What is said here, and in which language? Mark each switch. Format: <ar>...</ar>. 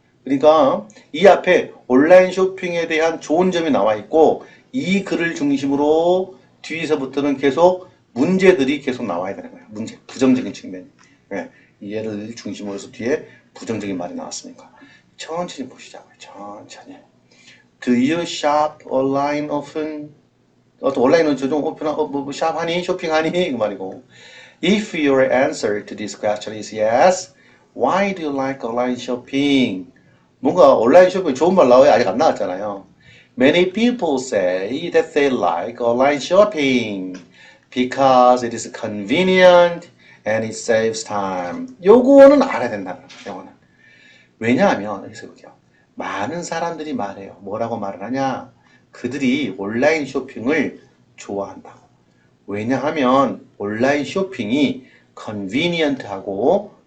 <ko>그러니까 이 앞에 온라인 쇼핑에 대한 좋은 점이 나와 있고 이 글을 중심으로 뒤에서부터는 계속 문제들이 계속 나와야 되는 거예요. 문제, 부정적인 측면. 네, 얘를 중심으로 해서 뒤에 부정적인 말이 나왔으니까 천천히 보시자고요. 천천히.</ko> <en>Do you shop online often?</en> <ko>온라인은 좀 오픈한 샵하니? 쇼핑하니? 그 말이고.</ko> <en>If your answer to this question is yes, why do you like online shopping?</en> <ko>뭔가 온라인 쇼핑 좋은 말 나와요. 아직 안 나왔잖아요.</ko> <en>Many people say that they like online shopping because it is convenient and it saves time.</en> <ko>요거는 알아야 된다는 거예요. 요거는. 왜냐하면 여기서 볼게요. 많은 사람들이 말해요. 뭐라고 말을 하냐? 그들이 온라인 쇼핑을 좋아한다고. 왜냐하면 온라인 쇼핑이 convenient하고</ko>